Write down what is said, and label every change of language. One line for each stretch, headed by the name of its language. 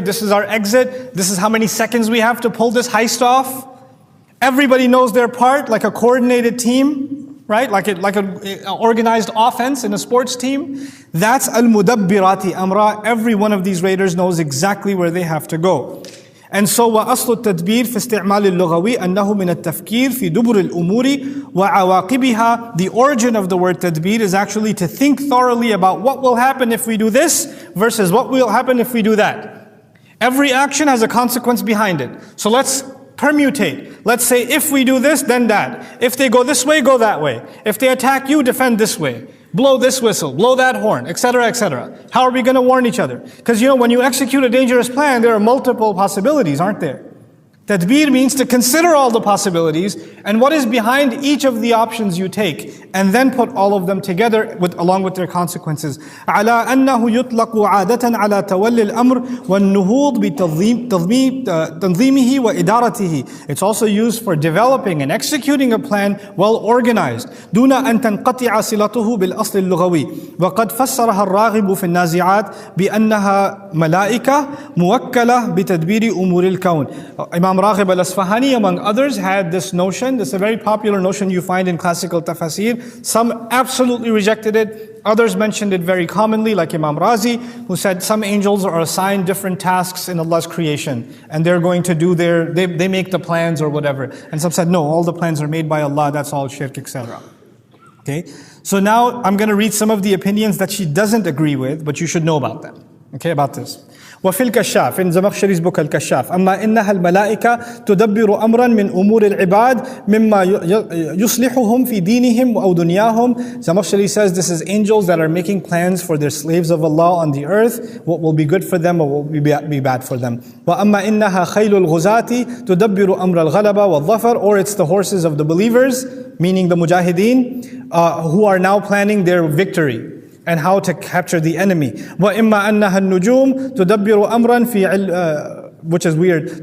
English: This is our exit. This is how many seconds we have to pull this heist off. Everybody knows their part, like a coordinated team, right? Like an organized offense in a sports team. That's al-mudabbirati amra. Every one of these raiders knows exactly where they have to go. And so
Arabic: وأصل التدبير في استعمال اللغوي أنه من التفكير في دبر الأمور وعواقبها.
English: The origin of the word tadbir is actually to think thoroughly about what will happen if we do this versus what will happen if we do that. Every action has a consequence behind it. So let's permutate. Let's say if we do this, then that. If they go this way, go that way. If they attack you, defend this way. Blow this whistle, blow that horn, etc., etc. How are we going to warn each other? Because when you execute a dangerous plan, there are multiple possibilities, aren't there? Tadbir means to consider all the possibilities and what is behind each of the options you take, and then put all of them together along with their consequences.
Arabic: على أنه يطلق عادة على تولي الأمر والنهوض بتنظيمه وإدارته.
English: It's also used for developing and executing a plan well organized
Arabic: دون أن تنقطع صلته بالأصل اللغوي. وقد فسرها الراغب في النازعات بأنها ملائكة موكلة بتدبير أمور الكون.
English: Imam Raghib al-Asfahani, among others, had this notion. This is a very popular notion you find in classical tafasir. Some absolutely rejected it. Others mentioned it very commonly, like Imam Razi, who said some angels are assigned different tasks in Allah's creation. And they're going to do they make the plans or whatever. And some said, no, all the plans are made by Allah, that's all shirk, etc. Okay? So now I'm going to read some of the opinions that she doesn't agree with, but you should know about them. Okay, about this.
Arabic: وفي الكشاف
English: in Zamakhshari's book
Arabic: الكشاف أما إنها الملائكة تدبر أمرا من أمور العباد مما يصلحهم في دينهم أو دنياهم.
English: Zamakhshari says this is angels that are making plans for their slaves of Allah on the earth, what will be good for them or what will be bad for them.
Arabic: وأما إنها خيل الغزاة تدبر أمر الغلبة والظفر,
English: or it's the horses of the believers, meaning the mujahideen, who are now planning their victory and how to capture the enemy.
Arabic: وَإِمَّا أَنَّهَا النُّجُومُ تُدَبِّرُ أَمْرًا فِي
English: which is weird.